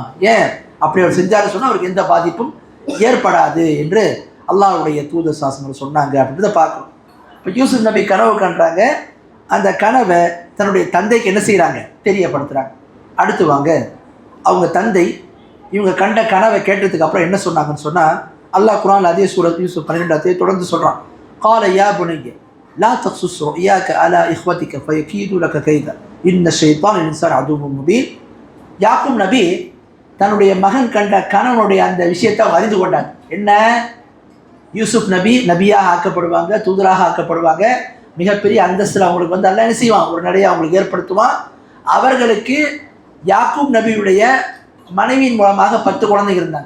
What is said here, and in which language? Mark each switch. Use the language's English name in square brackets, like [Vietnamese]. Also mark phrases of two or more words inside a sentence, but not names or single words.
[Tamil] ஏன் அப்படி அவர் செஞ்சாரு சொன்னால் அவருக்கு எந்த பாதிப்பும் ஏற்படாது என்று அல்லாஹ்வுடைய தூதர் சாசனம் சொன்னாங்க அப்படின்றத பார்க்கணும். இப்போ யூசுப் நபி கனவு கண்டாங்க. அந்த கனவை தன்னுடைய தந்தைக்கு என்ன செய்கிறாங்க, தெரியப்படுத்துகிறாங்க. அடுத்து வாங்க, அவங்க தந்தை இவங்க கண்ட கனவை கேட்டதுக்கு அப்புறம் என்ன சொன்னாங்கன்னு சொன்னால், அல்லாஹ் குர்ஆனில் அதே சூரத் யூசுப் 12 தொடர்ந்து சொல்கிறான். [Arabic] قال يا بني لا تقصص رؤياك على إخوتك فيكيدوا لك كيدا إن الشيطان للإنسان عدو مبين. [Tamil] யாக்கூப் நபி தன்னுடைய மகன் கண்ட கனவனுடைய அந்த விஷயத்தை அறிந்து கொண்டாங்க. என்ன, யூசுப் நபி நபியாக ஆக்கப்படுவாங்க, தூதராக ஆக்கப்படுவாங்க, மிகப்பெரிய அந்தஸ்தில் அவங்களுக்கு அல்லாஹ் என்ன செய்வான், ஒரு நிலையை அவங்களுக்கு ஏற்படுத்துவான். அவர்களுக்கு யாக்கூப் நபியுடைய மனைவியின் மூலமாக 10 குழந்தைங்க இருந்தாங்க.